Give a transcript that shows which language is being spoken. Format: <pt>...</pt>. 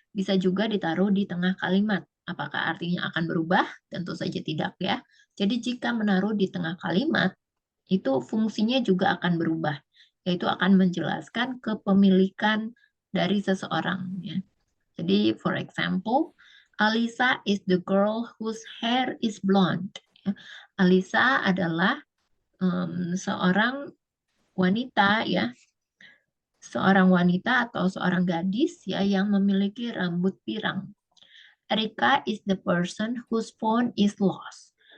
<id>Bisa juga ditaruh di tengah kalimat. Apakah artinya akan berubah? Tentu saja tidak ya. Jadi jika menaruh di tengah kalimat, itu fungsinya juga akan berubah. Yaitu akan menjelaskan kepemilikan dari seseorang. Ya.</id> <en>Jadi for example, Alisa is the girl whose hair is blonde. Ya.</en> <id>Alisa adalah seorang wanita ya, seorang wanita atau seorang gadis ya yang memiliki rambut pirang.</id> <en>Erika is the person whose phone is lost.</en>